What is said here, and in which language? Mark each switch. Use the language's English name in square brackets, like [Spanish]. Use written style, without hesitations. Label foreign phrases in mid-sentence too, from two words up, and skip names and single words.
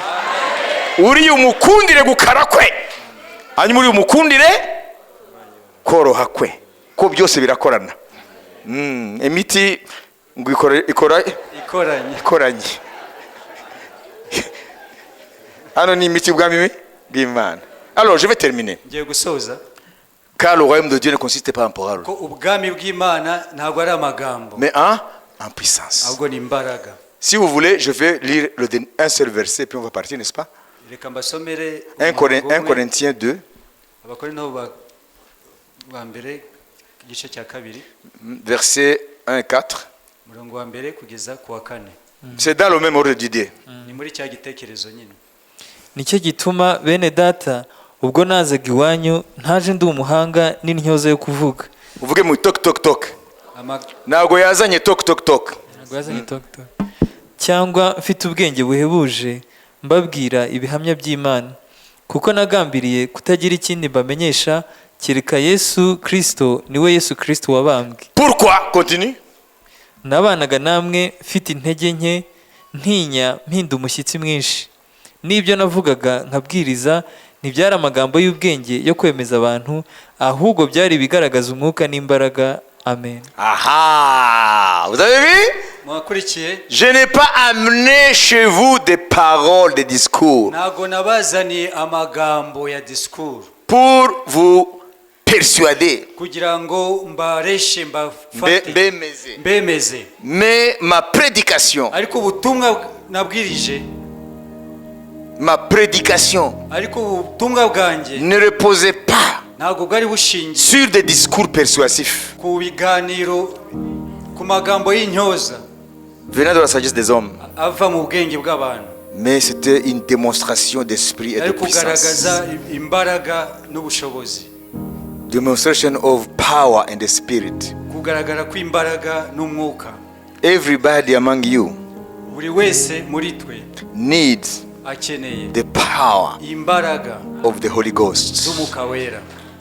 [Kinyarwanda] Uri umukundire gukara kwe, hanyuma uri umukundire koroha kwe, ko byose birakorana. Imiti ngo ikoranye. Hano ni imiti ubwami bw'Imana. [French] Alors je vais terminer. [Kinyarwanda] Ngiye gusoza. [French] Car le royaume de Dieu ne consiste pas en paroles, [Kinyarwanda] Ko ubwami bw'Imana ntabwo ari amagambo, [French] mais en puissance. [Kinyarwanda] ahubwo ni imbaraga. [French] Si vous voulez, je vais lire un seul verset puis on va partir, n'est-ce pas? [Kinyarwanda] Reka mbasomere [French] 1 Corinthiens 2, [Kinyarwanda] Abakorinto ba mbere igice cya kabiri [French] versets 1 et 4. [Kinyarwanda] umurongo wa mbere kugeza ku wa 4. [French] C'est dans le même ordre d'idée. [Kinyarwanda] Ni muri cya gitekerezo nyine. nicyo gituma bene data ubwo nazaga iwanyu ntaje ndi umuhanga n'intyoza yo kuvuga. Uvuge mu tok tok tok. Ntabwo yazanye tok tok tok. Cyangwa mfite ubwenge buhebuje mbabwira ibihamya by'Imana, kuko nagambiriye kutagira ikindi mbamenyesha kereka Yesu Kristo, niwe Yesu Kristo wabambwe. [French] Pourquoi? Continue. [Kinyarwanda] Nabanaga namwe mfite intege nke, ntinya, mpinda umushyitsi mwinshi. N'ibyo navugaga nkabwiriza ntibyari amagambo y'ubwenge yo kwemeza abantu, ahubwo byari ibigaragaza umwuka n'imbaraga. Amen. [French] Aha! Vous avez vu? [Kinyarwanda] Mwakurikiye? [French] Je n'ai pas amené chez vous des paroles, des discours [Kinyarwanda] Ntago nabazaniye amagambo ya discours [French] pour vous persuader, [Kinyarwanda] kugira ngo mbareshe mbafate mbemeze, [French] mais ma prédication [Kinyarwanda] ariko ubutumwa nabwirije [French] ma prédication [Kinyarwanda] ariko ubutumwa bwanjye [French] ne reposait pas [Kinyarwanda] ntabwo bwari bushingiye [French] sur des discours persuasifs [Kinyarwanda] ku biganiro, ku magambo y'intyoza [French] venant de la sagesse des hommes, [Kinyarwanda] ava mu bwenge bw'abantu, [French] mais c'était une démonstration d'esprit et de [Kinyarwanda] ari [French] puissance. [Kinyarwanda] kugaragaza imbaraga n'ubushobozi, [English] Demonstration of power and the spirit. [Kinyarwanda] kugaragara kw'imbaraga n'umwuka. [English] Everybody among you [Kinyarwanda] Buri wese muri twe [English] needs [Kinyarwanda] akeneye [English] the power [Kinyarwanda] imbaraga [English] of the Holy Ghost. [Kinyarwanda] z'umwuka wera.